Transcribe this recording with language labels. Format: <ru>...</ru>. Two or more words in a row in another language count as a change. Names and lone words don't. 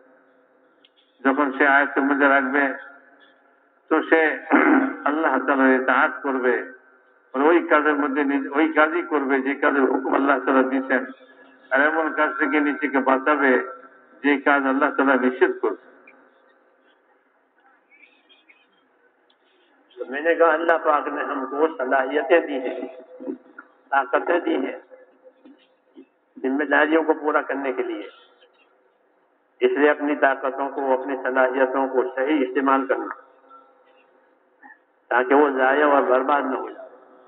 <bn>যখন সে আয়ত্তের মধ্যে রাখবে, তো সে আল্লাহ তাআলার ইতাআত করবে, আর ওই কাজের মধ্যে ওই কাজই করবে যে কাজের হুকুম আল্লাহ তাআলা দিয়েছেন, আর এমন কাজ থেকে নিজেকে বাঁচাবে যে কাজ আল্লাহ তাআলা নিষেধ করবে।</bn> <ur>تو میں نے کہا اللہ پاک نے ہم کو صلاحیتیں دی ہیں، طاقتیں دی ہیں ذمہ داریوں کو پورا کرنے کے لیے، اس لیے اپنی طاقتوں کو، اپنی صلاحیتوں کو صحیح استعمال کرنا تاکہ وہ ضائع اور برباد نہ ہو جائے۔</ur>